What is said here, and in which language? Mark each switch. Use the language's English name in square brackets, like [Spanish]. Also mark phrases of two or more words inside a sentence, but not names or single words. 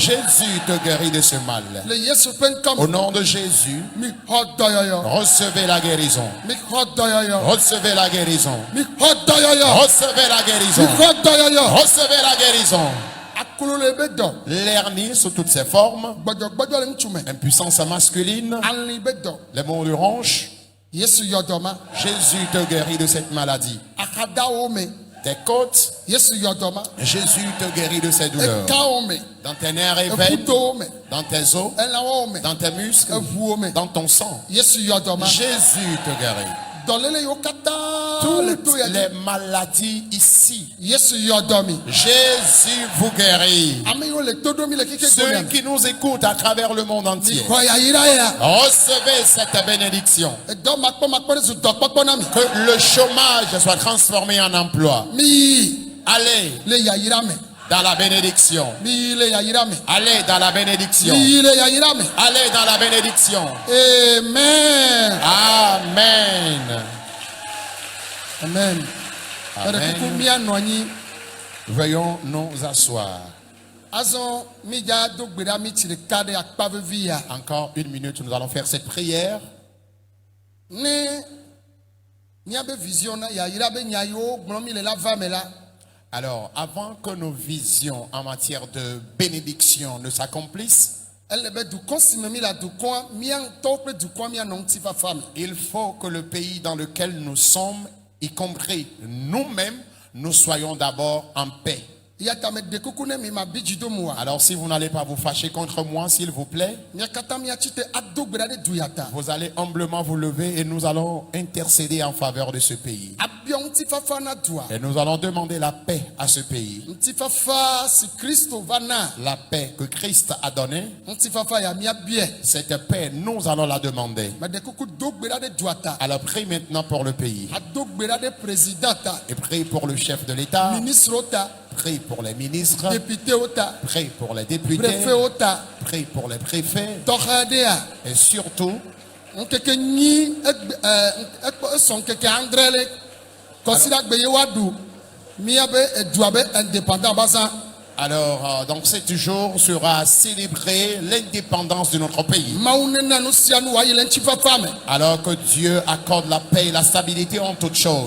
[French] Jésus te guérit de ce mal. [Ewe] Le Yesu ƒe ŋkɔ [French] Au [Ewe] me. [French] nom de Jésus, [Ewe] Mi xɔ dɔyɔyɔ. [French] recevez la guérison. [Ewe] Mi xɔ dɔyɔyɔ. [French] Recevez la guérison. [Ewe] Mi xɔ dɔyɔyɔ. [French] Recevez la [Ewe] Mi [French] guérison. [Ewe] xɔ dɔyɔyɔ. [French] Recevez la guérison. [Ewe] Akolo le be dɔ. [French] L'hernie sous toutes ses formes, [Ewe] Gbɔdzɔgbɔdzɔ le ŋutsu me. [French] impuissance masculine, [Ewe] Ali be dɔ. [French] les maux de hanche. [Ewe] Yesu yɔ dɔ ma. [French] Jésus te guérit de cette maladie. [Ewe] Axadawo me. [French] Tes côtes, [Ewe] Yesu yɔ dɔ ma. [French] Jésus te guérit de ces douleurs. [Ewe] Ekawo me. [French] Dans tes nerfs et veines, [Ewe] Eƒutowo me. [French] dans tes os, [Ewe] Elãwo me. [French] dans tes muscles, [Ewe] Eʋuwo me. [French] dans ton sang. [Ewe] Yesu yɔ dɔ ma. [French] Jésus te guérit. [Ewe] Dɔléle yiwo katã le to [French] Toutes [Ewe] ya dzi. [French] les maladies ici, [Ewe] Yesu yɔ dɔ mi. [French] Jésus vous guérit. [Ewe] Ame yiwo le to ɖom le keke [French] Ceux [Ewe] gomea. [French] qui nous écoutent à travers le monde entier, [Ewe] Xɔ yayira ya. [French] recevez cette bénédiction. [Ewe] Edɔ makpɔmakpɔ ɖe zu dɔkpɔkpɔ na mi. [French] Que le chômage soit transformé en emploi. [Ewe] Mi yi [French] Allez [Ewe] le yayira me. [French] dans la bénédiction. [Ewe] Mi yi le yayira me. [French] Allez dans la bénédiction. [Ewe] Mi yi le yayira me. [French] Allez dans la bénédiction. Amen. Amen. Amen. Amen. [Ewe] Ɛɖe kuku mianɔ anyi. [French] Veuillons nous asseoir. [Ewe] Azɔ mi dza do gbe ɖa mi tsi ɖeka ɖe akpa vevi ya. [French] Encore une minute, nous allons faire cette prière. [Ewe] Ne miabe vision na yayira be nya yiwo gblɔm mi le la va me la. [French] Alors, avant que nos visions en matière de bénédiction ne s'accomplissent, [Ewe] Ele be dukɔ si me mi le dukɔa miatɔwo kple dukɔa mianɔ ŋutifafa me. [French] il faut que le pays dans lequel nous sommes, y compris nous-mêmes, nous soyons d'abord en paix. [Ewe] Ya ta me de kuku ne mi ma bi dzido mu wa. [French] Alors, si vous n'allez pas vous fâcher contre moi, s'il vous plaît, [Ewe] Mia katã miatsi te ado gbe ɖa ɖe du ya ta. [French] vous allez humblement vous lever et nous allons intercéder en faveur de ce pays. [Ewe] Abiɔ ŋutifafa na dua. [French] Et nous allons demander la paix à ce pays. [Ewe] Ŋutifafa si Kristo va na. [French] La paix que Christ a donnée, [Ewe] Ŋutifafa ya miabiɛ. [French] cette paix, nous allons la demander. [Ewe] Me de kuku do gbe ɖa ɖe dua ta. [French] Alors, prie maintenant pour le pays. [Ewe] Ado gbe ɖa ɖe président ta. [French] Et prie pour le chef de l'État. [Ewe] Ministrewo ta. [French] Prie pour les ministres. [Ewe] Députéwo ta. [French] Prie pour les députés. [Ewe] Préfetwo ta. [French] Prie pour les préfets. [Ewe] Tɔxɛ ɖea. [French] Et surtout, [Ewe] nkeke nyi esɔn nkeke andre le kɔsida gbe ye wa du miabe edua be indépendant basan. [French] Alors, donc cet jour sera célébré l'indépendance de notre pays. Alors que Dieu accorde la paix et la stabilité en toutes choses.